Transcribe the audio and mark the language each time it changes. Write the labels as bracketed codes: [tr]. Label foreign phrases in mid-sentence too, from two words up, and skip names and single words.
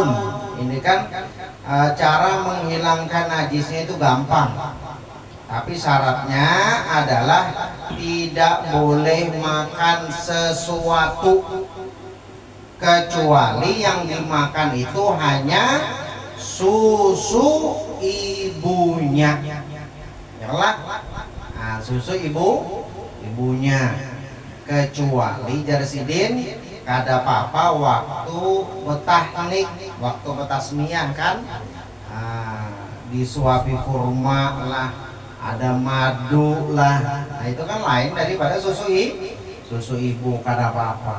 [id] Ini kan cara menghilangkan najisnya itu gampang, tapi syaratnya adalah tidak boleh makan sesuatu kecuali yang dimakan itu hanya susu ibunya, yalah. [bjn] Susu ibunya, kecuali jarsidin kada apa-apa waktu betahnik, waktu betasmiyah kan, disuapi kurma lah, ada madu lah, itu kan lain daripada susu ibu, kada apa-apa.